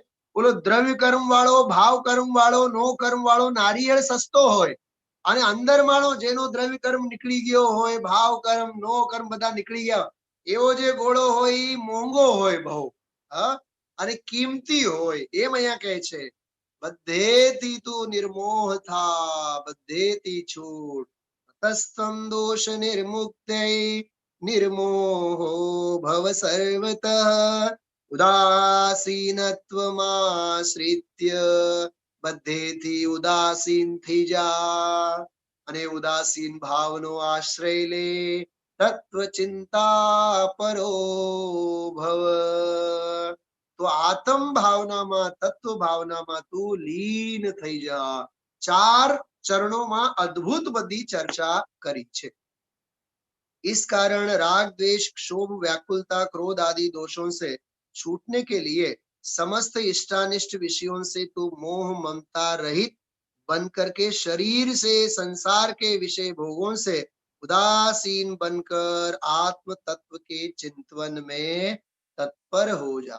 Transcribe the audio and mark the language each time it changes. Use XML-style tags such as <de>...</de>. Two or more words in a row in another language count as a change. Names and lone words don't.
<gu>બોલો, દ્રવ્ય કર્મ વાળો, ભાવ કર્મ વાળો, નો કર્મ વાળો નારિયેળ સસ્તો હોય, અને અંદર વાળો જેનો દ્રવ્ય કર્મ નીકળી ગયો હોય, ભાવ કર્મ નો કર્મ બધા નીકળી ગયા, એવો જે ગોળો હોય એ મોંઘો હોય બહુ। હા, અને કિંમતી હોય। એમ અહીંયા કહે છે, બધેથી તું નિર્મોહ થા, બધેથી છૂટ।</gu> <sa>तस्तम दोष નિર્મુક્ત્यै निर्मोहो भव सर्वतः उदासीनत्वमाश्रित्य,</sa> <gu>બધેથી ઉદાસીન થઈ જા, અને ઉદાસીન ભાવનો આશ્રય લે।</gu> <sa>तत्व चिंता परो भव,</sa> <gu>તો આત્મ ભાવનામાં, તત્વ ભાવનામાં તું લીન થઈ જા। ચાર ચરણોમાં અદ્ભુત બધી ચર્ચા કરી છે।</gu> <hi>इस कारण राग द्वेष क्षोभ व्याकुलता क्रोध आदि दोषों से छूटने के लिए समस्त इष्टानिष्ट विषयों से तू मोह ममता रहित बनकर के शरीर से, संसार के विषय भोगों से उदासीन बनकर आत्म तत्व के चिंतन में तत्पर हो जा।</hi>